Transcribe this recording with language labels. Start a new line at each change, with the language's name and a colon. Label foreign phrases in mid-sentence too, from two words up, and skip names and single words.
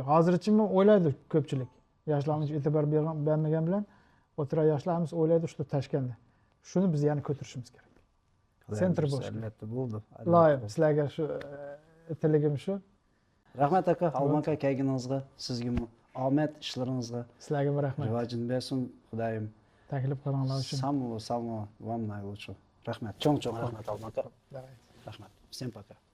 Uzbek: Hozircha o'ylaydi ko'pchilik. Yoshlarimiz e'tibor bermagan bilan o'tira yoshlarimiz o'ylaydi shu Toshkentda. Shuni biz yana ko'tarishimiz kerak. Sentr bo'lishi. Albatta bo'ldi. Loyim, sizlarga shu tilagim shu. Rahmat aka, Alman aka kelganingizga, sizga omad ishlaringizga. Sizlarga rahmat. Rivojini bersin, Xudoyim. Taklif qilganlar uchun.
Russian: Самого вам наилучшего.
Uzbek: Rahmat, cho'ng rahmat Alman aka. Rahmat.
Russian: Всем пока.